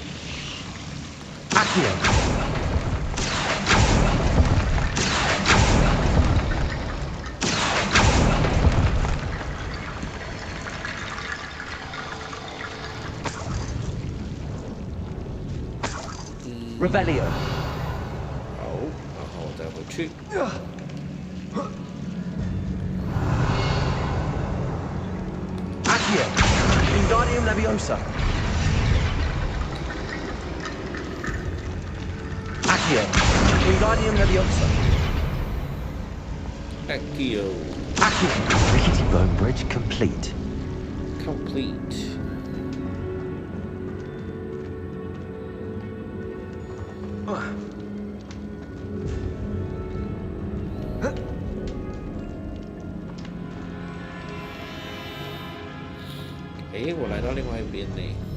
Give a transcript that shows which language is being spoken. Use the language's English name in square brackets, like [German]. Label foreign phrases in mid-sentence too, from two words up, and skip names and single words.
[Latin] Accio. Revelio. [Chinese] 好，然后再回去。 [Latin] Accio. Wingardium Leviosa. Accio. Wingardium Leviosa. Accio. [English] Accio. Rickety Bone Bridge complete. Complete. [Chinese] Eh, 我来到另外一边呢。